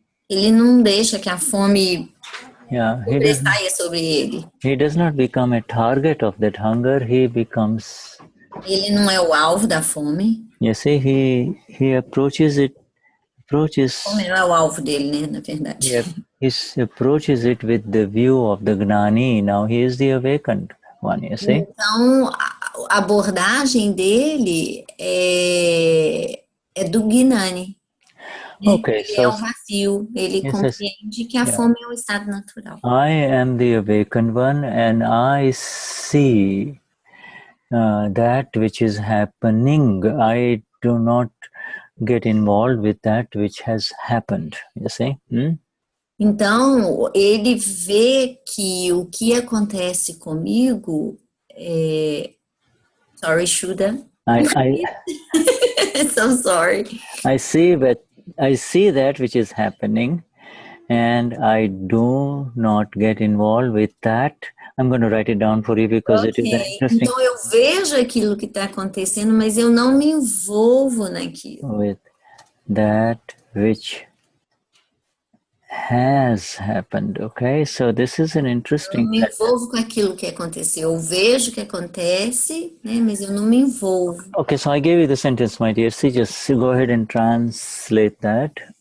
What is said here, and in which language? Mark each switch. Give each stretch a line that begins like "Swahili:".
Portuguese: Ele não deixa que a fome sobressaia sobre ele.
English: He does not become a target of that hunger. He becomes.
Portuguese: Ele não é o alvo da fome.
English: You see, he approaches it.
Portuguese: Como não é o alvo dele, né, na verdade.
English: He approaches it with the view of the Gnani. Now he is the awakened one, you see.
Portuguese: Então, a abordagem dele é do Gnani.
English: Okay,
Portuguese: ele é o vazio, ele compreende que a fome é um estado natural.
English: I am the awakened one, and I see that which is happening. I do not get involved with that which has happened, you see.
Portuguese: Então, ele vê que o que acontece comigo
English: sorry,
Portuguese: Shuddha.
English: So sorry. I see that which is happening, and I do not get involved with that. I'm going to write it down for you because it is interesting.
Portuguese: Então eu vejo aquilo que está acontecendo, mas eu não me envolvo naquilo.
English: With that which has happened, okay? So this is an interesting.
Portuguese: Eu não me envolvo com aquilo que aconteceu. Eu vejo o que acontece, né? Mas eu não me envolvo.
English: Okay, so I gave you the sentence, my dear. See, just go ahead and translate that.